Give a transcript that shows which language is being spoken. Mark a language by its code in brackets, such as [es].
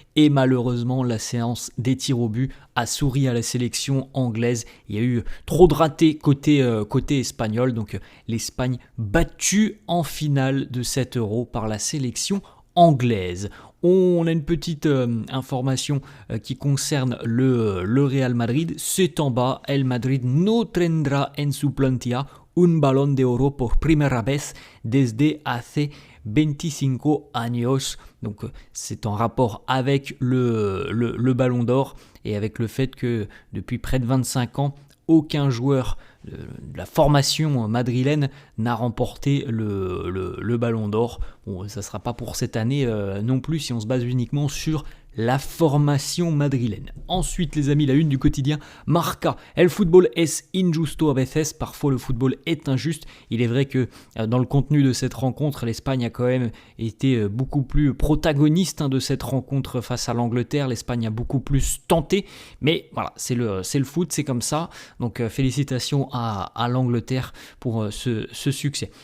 [fr] Et malheureusement, la séance des tirs au but a souri à la sélection anglaise. Il y a eu trop de ratés côté espagnol. Donc l'Espagne battue en finale de cet Euro par la sélection anglaise. On a une petite information qui concerne le Real Madrid. C'est en bas. [es] El Madrid no tendrá en su plantilla un balón de oro por primera vez desde hace 25 años. [fr] Donc c'est en rapport avec le ballon d'or et avec le fait que depuis près de 25 ans, aucun joueur de la formation madrilène n'a remporté le ballon d'or. Bon, ça ne sera pas pour cette année non plus si on se base uniquement sur la formation madrilène. Ensuite les amis, la une du quotidien Marca. [es] El fútbol es injusto a veces. [fr] Parfois le football est injuste. Il est vrai que dans le contenu de cette rencontre, l'Espagne a quand même été beaucoup plus protagoniste de cette rencontre face à l'Angleterre. L'Espagne a beaucoup plus tenté. Mais voilà, c'est le foot, c'est comme ça. Donc félicitations à l'Angleterre pour ce succès.